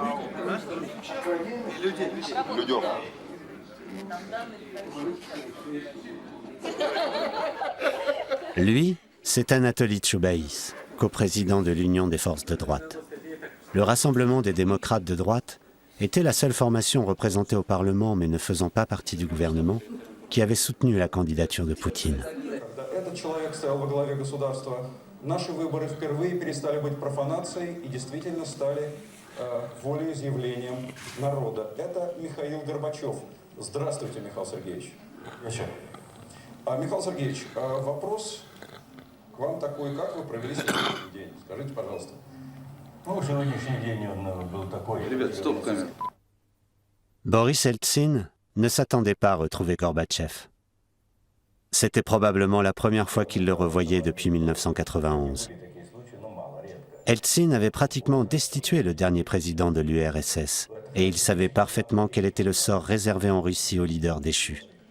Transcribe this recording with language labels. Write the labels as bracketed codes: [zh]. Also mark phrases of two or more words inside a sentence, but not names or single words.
[ru] Людям. [fr] Lui, c'est Anatoly Tchoubaïs, coprésident de l'Union des forces de droite. Le Rassemblement des démocrates de droite était la seule formation représentée au Parlement mais ne faisant pas partie du gouvernement qui avait soutenu la candidature de Poutine. [ru] Этот человек стоял во главе государства. Наши выборы впервые перестали быть профанацией и действительно стали волеизъявлением народа. Это Михаил Горбачев. Здравствуйте, Михаил Сергеевич. Михаил Сергеевич, вопрос к вам такой, как вы провели сегодняшний день? Скажите, пожалуйста. Ну, сегодняшний день он был такой. Ребят, стоп, камера. [fr] Boris Eltsine ne s'attendait pas à retrouver Gorbatchev. C'était probablement la première fois qu'il le revoyait depuis 1991. Eltsine avait pratiquement destitué le dernier président de l'URSS et il savait parfaitement quel était le sort réservé en Russie aux leaders déchus.